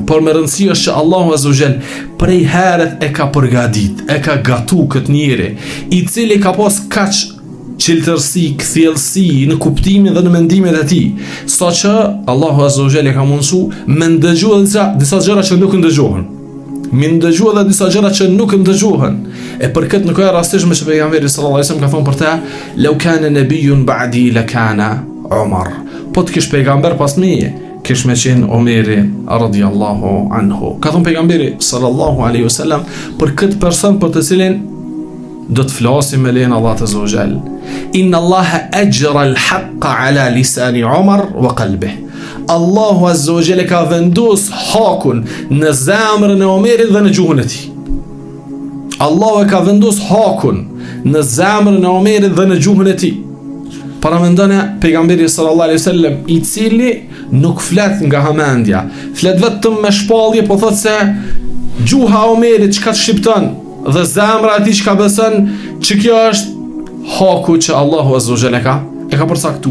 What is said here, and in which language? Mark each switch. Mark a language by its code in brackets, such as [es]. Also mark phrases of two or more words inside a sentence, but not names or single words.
[sq] Por me rëndësi është që Allahu [ar] عز وجل [sq] prej heret e ka përgadit, e ka gatu këtë njeri, i cili ka pas kaq qiltërsi, këthjelësi në kuptimin dhe në mendimin e ti, sa që Allahu [ar] عز وجل [sq] e ka mundësu me ndëgju disa gjëra që nuk ndëgjohen. Me ndëgju edhe disa gjëra që nuk ndëgjohen. E për këtë nuk e rastishme që pejgamberi [ar] صلى الله عليه وسلم [sq] ka thonë për ta, [ar] "لو كان نبي بعدي لكان عمر." [sq] Po të kish pejgamber pas meje, kish me qenë Omeri [ar] رضي الله عنه. [sq] Ka thonë pejgamberi [ar] صلى الله عليه وسلم [sq] për këtë person për të cilin do të flasim me lejen Allah [ar] عز وجل. إن الله جعل الحق على لسان عمر وقلبه. [sq] Allahu [ar] عز وجل [sq] ka vendos hakun në zemrën e Omerit dhe në gjuhën e tij. Allahu e ka vendos hakun në zemrën e Omerit dhe në gjuhën e tij. Para mendone pejgamberi [ar] صلى الله عليه وسلم [sq] i cili nuk flet nga hamendja, flet vetëm me shpallje, po thot se gjuha e Omerit çka shqipton dhe zemra e tij çka beson, që kjo është haku që Allahu [ar] عز وجل [sq] e ka përcaktu.